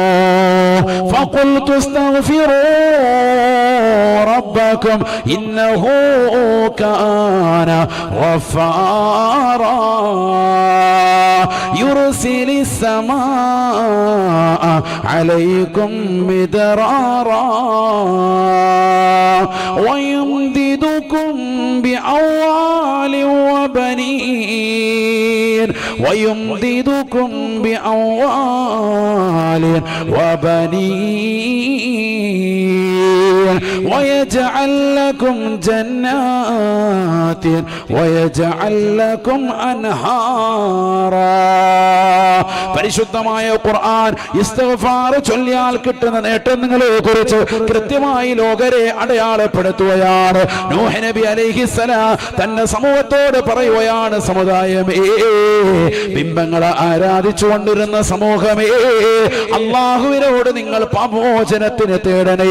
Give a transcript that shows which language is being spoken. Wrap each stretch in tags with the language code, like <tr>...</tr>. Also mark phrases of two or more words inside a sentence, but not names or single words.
<ar>فقلت استغفروا ربكم إنه كان غفارا يرسل السماء عليكم مدرارا ويمددكم بأموال وبنين ويمددكم بأموال وبنين ويجعل لكم جنات ويجعل لكم أنهارا.</ar> <ml>പരിശുദ്ധമായ ഖുർആൻ ഇസ്തിഗ്ഫാർ ചൊല്ലിയാൽ കിട്ടുന്ന നേട്ടങ്ങളെ കുറിച്ച് കൃത്യമായി ലോകരെ അടയാളപ്പെടുത്തുകയാണ്. നൂഹ് നബി അലൈഹിസ്സലാം തന്റെ സമൂഹത്തോട് പറയുകയാണ്, സമുദായമേ, ബിംബങ്ങളെ ആരാധിച്ചുകൊണ്ടിരുന്ന സമൂഹമേ, അല്ലാഹുവിനോട് നിങ്ങൾ പാപമോചനത്തിന് തേടണേ.</ml>